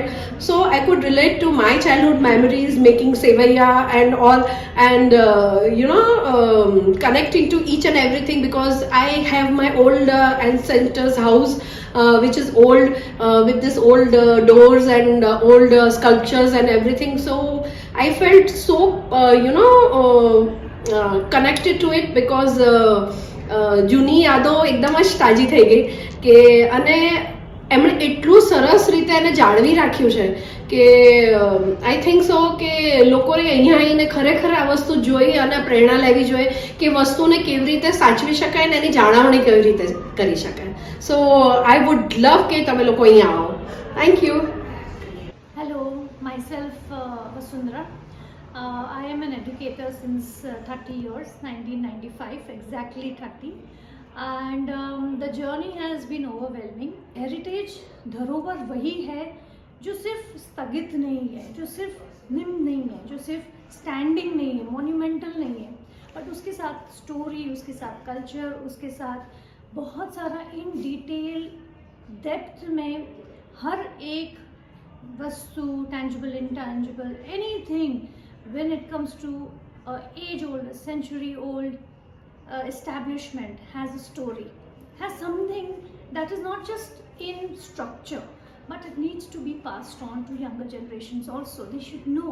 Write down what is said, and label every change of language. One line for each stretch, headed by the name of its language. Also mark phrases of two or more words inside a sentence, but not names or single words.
English: So I could relate to my childhood memories, making sevaya and all, and connecting to each and everything, because I have my old ancestors' house, which is old, with this old doors and old sculptures and everything. So I felt so connected to it, because
Gujarati: જૂની યાદો એકદમ જ તાજી થઈ ગઈ. કે અને એમણે એટલું સરસ રીતે એને જાળવી રાખ્યું છે કે
English: I think so
Gujarati: કે લોકોને અહીંયા આવીને ખરેખર આ વસ્તુ જોઈ અને પ્રેરણા લેવી જોઈએ કે વસ્તુને કેવી રીતે સાચવી શકાય અને એની જાળવણી કેવી રીતે કરી શકાય.
English: So I would love
Gujarati: કે તમે લોકો અહીંયા આવો.
English: Thank you. Hello, myself Vasundhara. I am an educator since 30 years, 1995, exactly 30. And the journey has been overwhelming.
Hindi: Heritage धरोहर वही है जो सिर्फ स्थगित नहीं है, जो सिर्फ निम्न नहीं है, जो सिर्फ स्टैंडिंग नहीं है, मोन्यूमेंटल नहीं है, बट उसके साथ स्टोरी, उसके साथ कल्चर, उसके साथ बहुत सारा
English: in detail depth
Hindi: में हर एक वस्तु,
English: tangible, intangible, anything when it comes to age old, century old establishment has a story, has something that is not just in structure, but it needs to be passed on to younger generations also. They should know.